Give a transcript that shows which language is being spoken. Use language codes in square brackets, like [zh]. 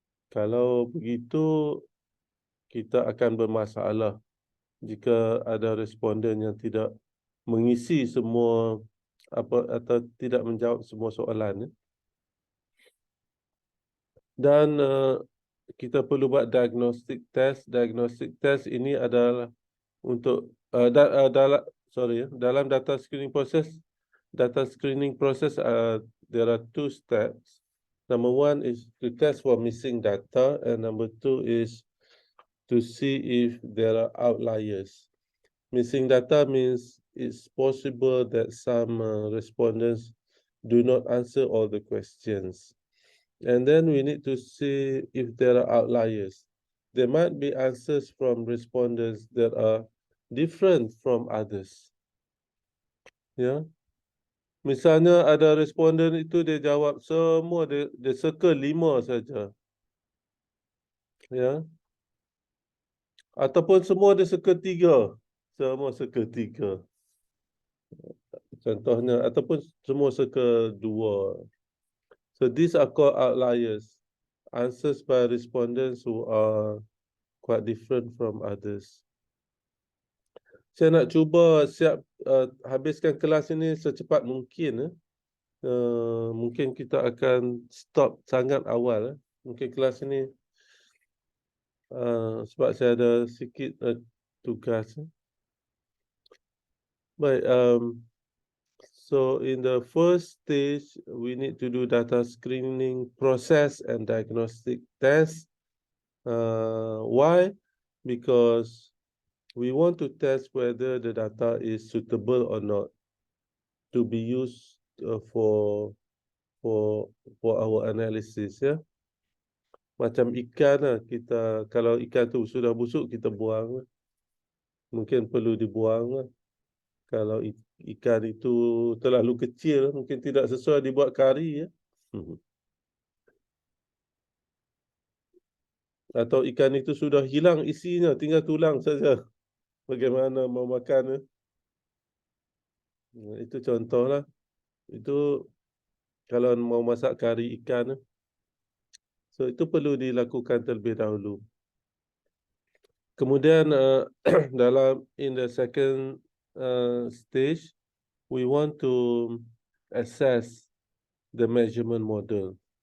[ms] Kalau begitu, kita akan bermasalah jika ada responden yang tidak mengisi semua atau tidak menjawab semua soalan. Dan kita perlu buat [en] diagnostic test. Diagnostic test [ms] ini adalah untuk dalam [en] data screening process. Data screening process, there are two steps. Number one is to test for missing data, and number two is to see if there are outliers. Missing data means it's possible that some respondents do not answer all the questions. And then we need to see if there are outliers. There might be answers from respondents that are different from others. Ya. [ms] Misalnya ada responden itu dia jawab semua, dia [en] circle [ms] 5 saja. Ya. Ataupun semua dia [en] circle [ms] 3. Semua [en] circle [ms] 3. Contohnya, ataupun semua circle 2. [en] So these are called outliers. Answers by respondents who are quite different from others. [ms] Saya nak cuba habiskan kelas ini secepat mungkin. Mungkin kita akan [en] stop [ms] sangat awal. Mungkin kelas ini sebab saya ada sikit tugas. Baik, [en] so in the first stage, we need to do data screening process and diagnostic test. Why? Because we want to test whether the data is suitable or not to be used for our analysis. [ms] Ya, macam ikan lah, kita kalau ikan tu sudah busuk kita buang, mungkin perlu dibuang. Kalau ikan itu terlalu kecil, mungkin tidak sesuai dibuat kari. Ya. Atau ikan itu sudah hilang isinya, tinggal tulang saja. Bagaimana mau makan? Itu contohlah. Itu kalau mau masak kari ikan. So itu perlu dilakukan terlebih dahulu. Kemudian [en] in the second stage, we want to assess the measurement model.